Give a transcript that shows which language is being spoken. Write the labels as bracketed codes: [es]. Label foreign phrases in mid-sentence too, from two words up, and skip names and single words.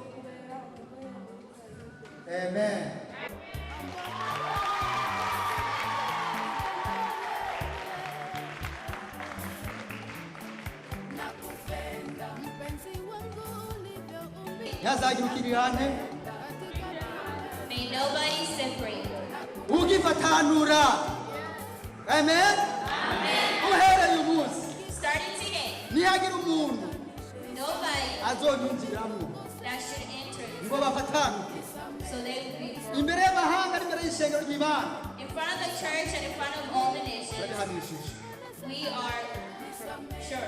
[rn] Amen. Yazagira ukirihane. [en] May nobody separate. [rn] Ugifatanura. Amen. Uhereye umunsi. [en] Starting today. [rn] Nihagira umuntu. [en] Nobody [rn] azonyinjiramo. [en] that should enter. [rn] Ngo bafatanuke. [en] So they will be [rn] Imbere y'amahanga n'imbere y'ishengero ry'Imana. [en] in front of the church and in front of all the nations. We are sure.